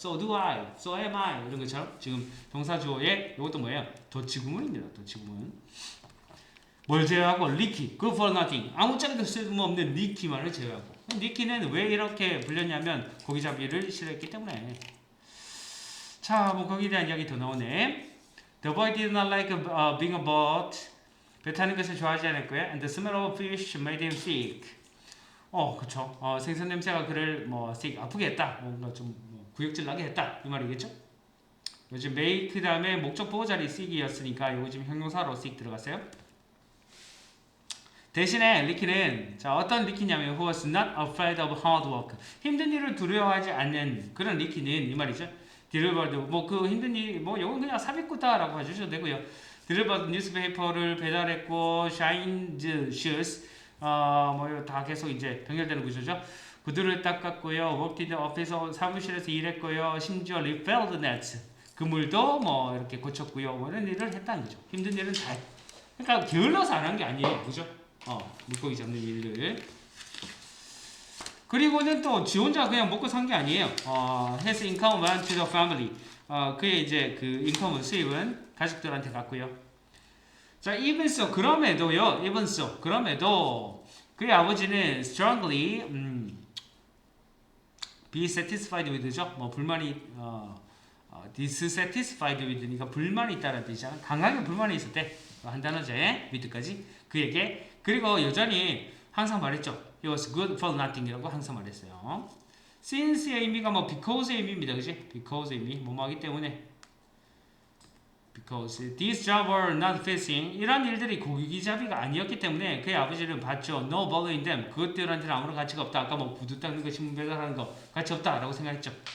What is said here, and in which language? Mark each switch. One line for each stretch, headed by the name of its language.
English: so do I, so am I
Korean: 이런 것처럼 지금 동사 주어에 이것도 뭐예요? 도치구문입니다. 도치구문. 뭘 제외하고 리키,
English: good for nothing
Korean: 아무짝에도 쓸모없는 리키만을 제외하고 리키는 왜 이렇게 불렸냐면 고기잡이를 싫어했기 때문에. 자, 뭐 거기에 대한 이야기 더 나오네.
English: The boy did not like being a boat
Korean: 배 타는 것을 좋아하지 않았고요.
English: And the smell of fish made him sick.
Korean: 그쵸. 생선 냄새가 그를 sick 아프게 했다. 뭔가 좀 구역질 나게 했다 이 말이겠죠. 요즘 make 다음에 목적 보호 자리 sick이었으니까 요거 지금 형용사로 sick 들어갔어요. 대신에 리키는 어떤 리키냐면
English: who was not afraid of hard work
Korean: 힘든 일을 두려워하지 않는 그런 리키는 이 말이죠. delivered 그 힘든 일 요건 그냥 삽입구다라고 봐주셔도 되고요. delivered 뉴스페이퍼를 배달했고
English: shined shoes
Korean: 다 계속 이제 병렬되는 구조죠. 구두를 닦았고요.
English: worked in the office
Korean: 사무실에서 일했고요. 심지어
English: repelled nets
Korean: 그물도 이렇게 고쳤고요. 이런 일을 했다는 거죠. 힘든 일은 다 그러니까 게을러서 안 한 게 아니에요, 그죠? 물고기 잡는 일을. 그리고는 또 지 혼자 그냥 먹고 산 게 아니에요.
English: his income went to the family.
Korean: 그의 이제 그 인컴은 수입은 가족들한테 갔고요. 자,
English: even so
Korean: 그럼에도요. even so 그럼에도 그의 아버지는
English: strongly be satisfied with
Korean: 죠. 불만이 dissatisfied with니까 불만이 있다는 뜻이잖아. 강하게 불만이 있었대. 한 단어제 with까지 그에게. 그리고 여전히 항상 말했죠.
English: He was good for nothing이라고
Korean: 항상 말했어요. Since의 의미가 because의 의미입니다, 그지? because의 의미 뭐하기 때문에.
English: Because these jobs were not fishing
Korean: 이런 일들이 고기잡이가 아니었기 때문에 그의 아버지는 봤죠.
English: No value in them
Korean: 그것들한테는 아무런 가치가 없다. 아까 구두 닦는 거 신문 배달하는 거 가치 없다라고 생각했죠.